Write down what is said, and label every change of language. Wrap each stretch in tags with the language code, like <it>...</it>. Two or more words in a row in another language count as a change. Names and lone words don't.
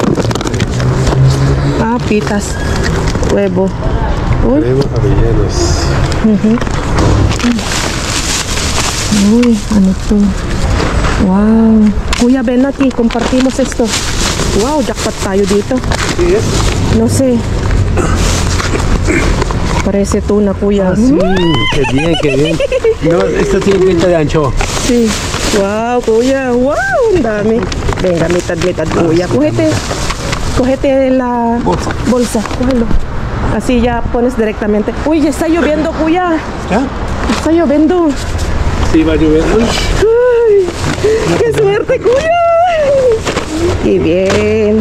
<es>Ah, pitas. Huevo. Uy. Huevos rellenos.</es> <tl>Uy, ano to? Wow. Kuya,</tl> <es>ven aquí, compartimos esto.</es> <tl>Wow, jackpot tayo dito.</tl> <es>¿Sí es? No sé. Parece tuna, Kuya. Sí, qué bien, qué bien. No, esto tiene pinta de anchoa. Sí.</es> <tl>Wow, Kuya. Wow, ang dami.</tl> <es>Venga, mitad, Kuya. Cógete la bolsa. Cógelo. Así ya pones directamente. Uy, ya está lloviendo, Kuya. ¿Ya? Está lloviendo. Sí, va a llover. Uy. ¡Ay! ¡Qué suerte, Kuya! ¡Qué bien!</es>